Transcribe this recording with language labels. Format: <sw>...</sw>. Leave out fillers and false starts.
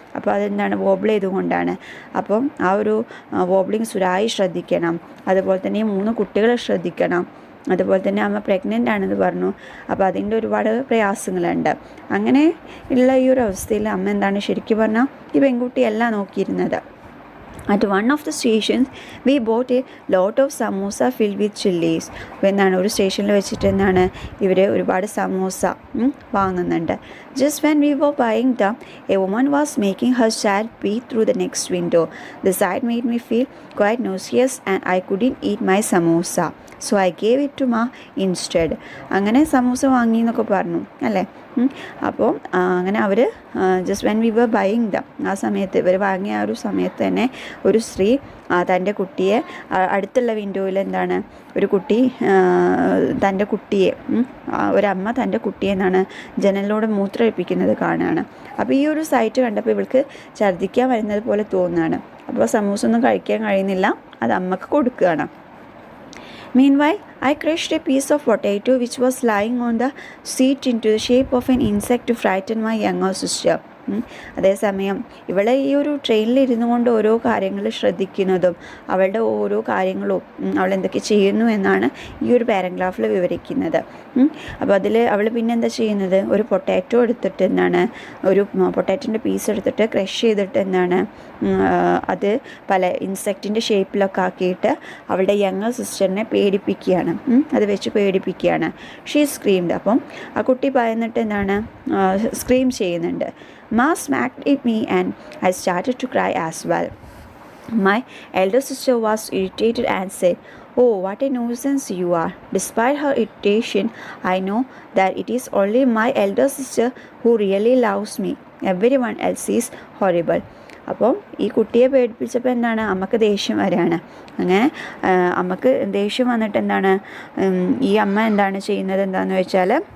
<ml>അപ്പോൾ അതെന്താണ് വോബിൾ ചെയ്തുകൊണ്ടാണ്. അപ്പം ആ ഒരു വോബ്ലിങ് സുരായി ശ്രദ്ധിക്കണം, അതുപോലെ തന്നെ ഈ 3 കുട്ടികളെ ശ്രദ്ധിക്കണം, അതുപോലെ തന്നെ അമ്മ പ്രഗ്നൻ്റ് ആണെന്ന് പറഞ്ഞു. അപ്പോൾ അതിൻ്റെ ഒരുപാട് പ്രയാസങ്ങളുണ്ട്. അങ്ങനെ ഉള്ള ഈ ഒരു അവസ്ഥയിൽ അമ്മ എന്താണ് ശരിക്കും പറഞ്ഞാൽ ഈ പെൺകുട്ടിയല്ല നോക്കിയിരുന്നത്.</ml> <en>At one of the stations, we bought a lot of samosa filled with chilies.</en> <ml>അപ്പോൾ എന്താണ് ഒരു സ്റ്റേഷനിൽ വെച്ചിട്ട് എന്താണ് ഇവർ ഒരുപാട് സമോസ വാങ്ങുന്നുണ്ട്.</ml> <en>Just when we were buying them, a woman was making her child pee through the next window. The sight made me feel quite nauseous and I couldn't eat my samosa. So I gave it to Ma instead.</en> <ml>അങ്ങനെ സമൂസ വാങ്ങി എന്നൊക്കെ പറഞ്ഞു അല്ലേ. അപ്പോൾ അങ്ങനെ അവർ</ml> <en>just when we were buying them,</en> <ml>ആ സമയത്ത് ഇവർ വാങ്ങിയ ആ ഒരു സമയത്ത് തന്നെ ഒരു സ്ത്രീ തൻ്റെ കുട്ടിയെ അടുത്തുള്ള വിൻഡോയിൽ എന്താണ് ഒരു കുട്ടി തൻ്റെ കുട്ടിയെ ഒരമ്മ തൻ്റെ കുട്ടിയെ എന്താണ് ജനലിലൂടെ മൂത്രമൊഴിപ്പിക്കുന്നത് കാണുകയാണ്. അപ്പോൾ ഈ ഒരു സൈറ്റ് കണ്ടപ്പോൾ ഇവൾക്ക് ഛർദ്ദിക്കാൻ വരുന്നത് പോലെ തോന്നുകയാണ്. അപ്പോൾ സമൂസ ഒന്നും കഴിക്കാൻ കഴിയുന്നില്ല, അത് അമ്മക്ക് കൊടുക്കുകയാണ്.</ml> <en>Meanwhile, I crushed a piece of potato which was lying on the seat into the shape of an insect to frighten my younger sister.</en> <ml>അതേസമയം ഇവളെ ഈ ഒരു ട്രെയിനിൽ ഇരുന്നു കൊണ്ട് ഓരോ കാര്യങ്ങൾ ശ്രദ്ധിക്കുന്നതും അവളുടെ ഓരോ കാര്യങ്ങളും അവൾ എന്തൊക്കെ ചെയ്യുന്നു എന്നാണ് ഈ ഒരു പാരഗ്രാഫിൽ വിവരിക്കുന്നത്. അപ്പോൾ അതിൽ അവൾ പിന്നെ എന്താ ചെയ്യുന്നത്, ഒരു പൊട്ടാറ്റോ എടുത്തിട്ട് എന്താണ് ഒരു പൊട്ടാറ്റോൻ്റെ പീസ് എടുത്തിട്ട് ക്രഷ് ചെയ്തിട്ട് എന്താണ് അത് പല ഇൻസെക്റ്റിൻ്റെ ഷേപ്പിലൊക്കെ ആക്കിയിട്ട് അവളുടെ യങ്ങർ സിസ്റ്ററിനെ പേടിപ്പിക്കുകയാണ്, അത് വെച്ച് പേടിപ്പിക്കുകയാണ്.</ml> <en>She screamed.</en> <ml>അപ്പം ആ കുട്ടി ഭയന്നിട്ട് എന്താണ് സ്ക്രീം ചെയ്യുന്നുണ്ട്.</ml> <en>Ma smacked at me and I started to cry as well. My elder sister was irritated and said, "Oh, what a nuisance you are." Despite her irritation, I know that it is only my elder sister who really loves me. Everyone else is horrible.</en> <ml>അപ്പം ഈ കുട്ടിയെ പേടിപ്പിച്ചപ്പോൾ എന്താണ് അമ്മക്ക് ദേഷ്യം വരികയാണ്. അങ്ങനെ അമ്മക്ക് ദേഷ്യം വന്നിട്ട് എന്താണ് ഈ അമ്മ എന്താണ് ചെയ്യുന്നത് എന്താണെന്ന് വെച്ചാൽ</ml>